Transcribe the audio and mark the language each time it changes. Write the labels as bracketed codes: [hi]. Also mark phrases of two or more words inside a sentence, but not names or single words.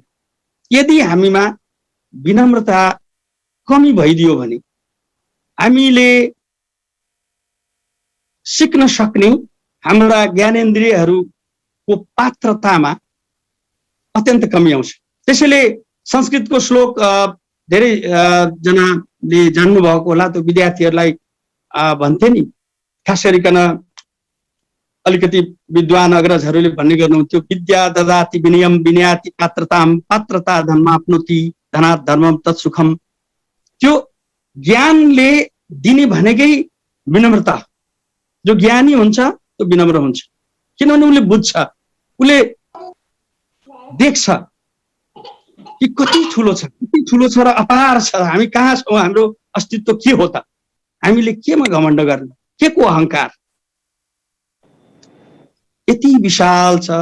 [ne] यदि हामीमा विनम्रता कमी भइदियो भने हामीले सिक्न सक्ने हाम्रा ज्ञानेन्द्रियहरूको पात्रतामा अत्यन्त कमी आउँछ। त्यसैले संस्कृतको श्लोक धेरै जनाले जान्नु भएको होला, त्यो विद्यार्थीहरूलाई भन्थे नि, खास गरिकन अलिकति विद्वान अग्रजहरूले भन्ने गर्नुहुन्थ्यो, [sa] विद्या ददाति विनयम विनयाति पात्रताम पात्रता धर्माप्नोति धनात् धर्मम तत्सुखम। [ne] त्यो ज्ञानले दिने भनेकै विनम्रता। जो ज्ञानी हुन्छ त्यो विनम्र हुन्छ, किनभने उसले बुझ्छ, उसले देख्छ कि कति ठुलो छ र अपार छ, हामी कहाँ छौँ, हाम्रो अस्तित्व के हो त, हामीले केमा घमण्ड गर्ने, के को अहङ्कार यति विशाल छ।